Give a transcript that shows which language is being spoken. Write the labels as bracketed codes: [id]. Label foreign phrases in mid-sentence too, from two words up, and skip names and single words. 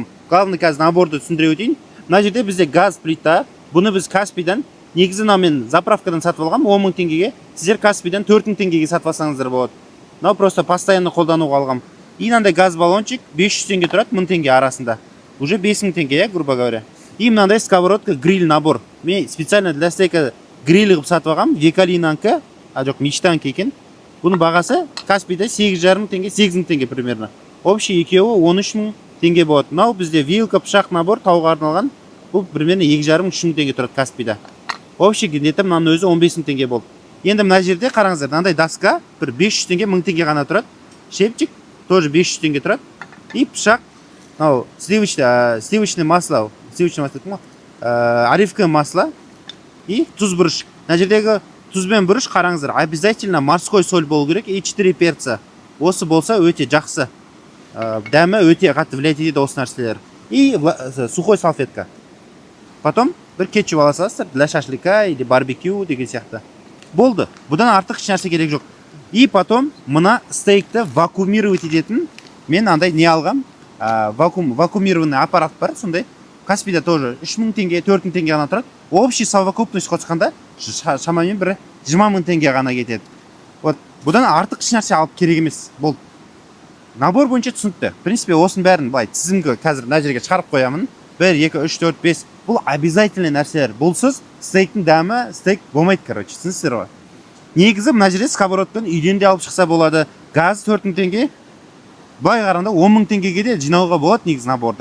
[kk] Главный қазір наборды түсіндіре өтейін. Мына жерде бізде газ плита. Бұны біз Каспийдан, негізі мен заправкадан сатып алғам 10 000 теңгеге. Сіздер Каспийдан 4 000 теңгеге сатып алсаңыздар болады. Мынау [ru] просто постоянно [kk] қолдануға алғам. И мынандай газ баллончик 500 теңге тұрады, 1000 теңге арасында. Уже 5000 теңге, [ru] грубо говоря. [kk] И мынандай сковородка, гриль набор. Мен [ru] специально для стейка [kk] гриль қылып сатып алғам. Векалинанка, жоқ, мечтанка екен. Бұның бағасы Каспийда 8,5 теңге, 8 теңге примерно. Общий екеуі 13 000 теңге болады. Мынау бізде вилка, пышақ набор, тауға арналған. Бұл примерно 2,5-3 000 теңге тұрады Каспийда. Общий где-то мынаның өзі 15 000 теңге болды. Енді мына жерде қараңыздар, мынандай доска бір 500 теңге, 1000 теңге ғана тұрады. Шепчик тоже 500 теңге тұрады. И пышақ, мынау [ru] сливочное масло, оливковое масло [kk] и тұз бұрыш. Мына жердегі тұз бен бұрыш қараңыздар, [ru] обязательно морской соль [kk] болу керек [ru] и 4 перца. [kk] Осы болса өте жақсы. Дәмі өте қатты влиять етеді осы нәрселер. И сухой салфетка. Потом бір кетчуп ала саласыздар, [ru] для шашлика или барбекю [kk] деген сияқты. Болды. Бұдан артық еш нәрсе керек жоқ. [ru] И потом [kk] мына стейкті вакуумировать ететін мен андай не алғам. Вакуумированный аппарат бар, сондай. Каспийда тоже 3 000 теңге, 4 000 теңге ғана тұрады. [ru] Общий совокупность [kk] қосқанда шамамен бір 20 000 теңге ғана кетеді. Вот, бұдан артық еш нәрсе алып керек емес. Болды. Набор бойынша түсінікті. [ru] В принципе, [kk] осының бәрін былай тізімге қазір мына жерге шығарып қоямын. 1, 2, 3, 4, 5. Бұл обязательный нәрселер. Бұлсыз стейктің дәмі стейк болмайды, короче. Түсінсіздер ғой. Негізі мына жерде сковородтан үйден де алып шықса болады. Газ 4 000 теңге. Былай қарағанда 10 000 теңгеге де жинауға болады негізі наборды.